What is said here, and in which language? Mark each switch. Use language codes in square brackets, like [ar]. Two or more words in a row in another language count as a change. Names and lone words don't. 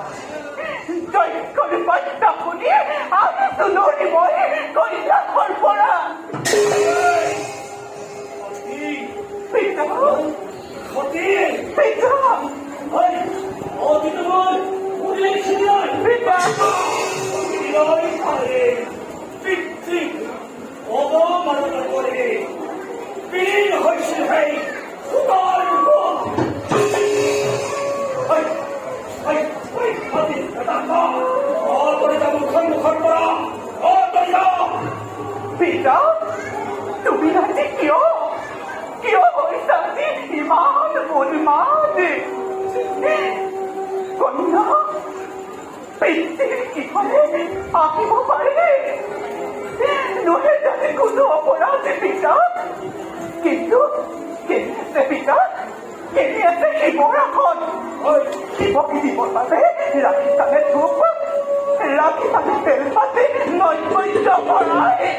[as] জয় বাৰ্তা শুনি আহিছো লৰি মই কৈলাশৰ পৰা পিতা পিতা [bn] অবমাননা করে বীর হয়েছে ভাই তোমার [as] পিতা তুমি আজি কিয় কিয় হৈছা ইমান উন্মাদ কন্যা পিতৃৰ কিহৰে আহিব পাৰে নহয় যাতে কোনো অপৰাধ পিতা কিন্তু কেনে আছে পিতা কেনে আছে শিৱৰ আসন শিৱক দিবৰ বাবে ৰাখি তালে ধূপ ৰাখি তালে তেল পাতি নৈবদ্য ভৰাই